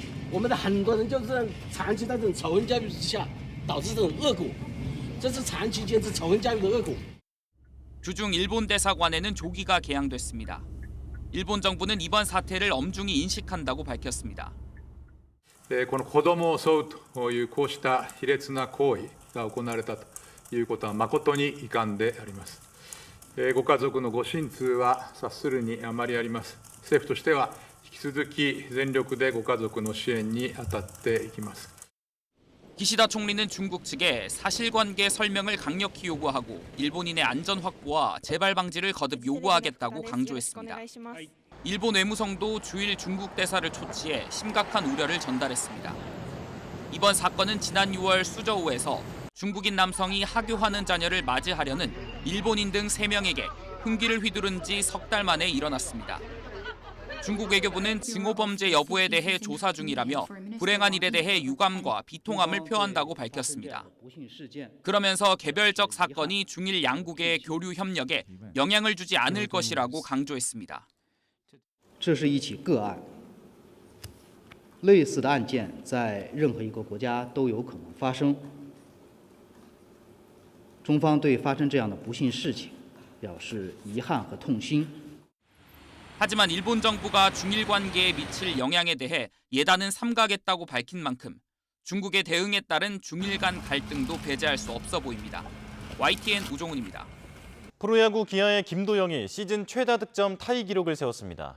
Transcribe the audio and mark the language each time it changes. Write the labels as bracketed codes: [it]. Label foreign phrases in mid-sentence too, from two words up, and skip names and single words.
[zh] 我们的很多人就是长期在这种仇恨教育之下，导致这种恶果，这是长期坚持仇恨教育的恶果。 [ko] 주중 일본 대사관에는 조기가 개항됐습니다. 일본 정부는 이번 사태를 엄중히 인식한다고 밝혔습니다. [ja] この子どもを襲うというこうした卑劣な行為が行われたということは誠に遺憾であります。ご家族のご心痛は察するにあまりあります。政府としては引き続き全力でご家族の支援に当たっていきます。 [ko] 기시다 총리는 중국 측에 사실관계 설명을 강력히 요구하고 일본인의 안전 확보와 재발 방지를 거듭 요구하겠다고 강조했습니다. 일본 외무성도 주일 중국 대사를 초치해 심각한 우려를 전달했습니다. 이번 사건은 지난 6월 수저우에서 중국인 남성이 하교하는 자녀를 맞이하려는 일본인 등 3명에게 흉기를 휘두른 지 석 달 만에 일어났습니다. 중국 외교부는 증오범죄 여부에 대해 조사 중이라며 불행한 일에 대해 유감과 비통함을 표한다고 밝혔습니다. 그러면서 개별적 사건이 중일 양국의 교류 협력에 영향을 주지 않을 것이라고 강조했습니다. [zh] 这是一起个案，类似的案件在任何一个国家都有可能发生。中方对发生这样的不幸事情表示遗憾和痛心。 [ko] 하지만 일본 정부가 중일 관계에 미칠 영향에 대해 예단은 삼가겠다고 밝힌 만큼 중국의 대응에 따른 중일 간 갈등도 배제할 수 없어 보입니다. YTN 우종훈입니다. 프로야구 기아의 김도영이 시즌 최다 득점 타이 기록을 세웠습니다.